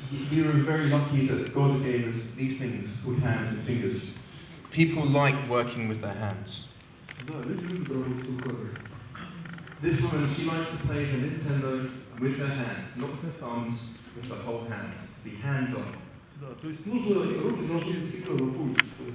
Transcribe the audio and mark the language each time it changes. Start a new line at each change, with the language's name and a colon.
English: We were very lucky that God gave us these things called hands and fingers. People like working with their hands.
Russian: Да, люди любят работать руками.
English: This woman, she likes to play the Nintendo with her hands, not with her thumbs, with the whole hand. Be hands-on.
Russian: Да, то есть руки должны быть всегда на пульсе.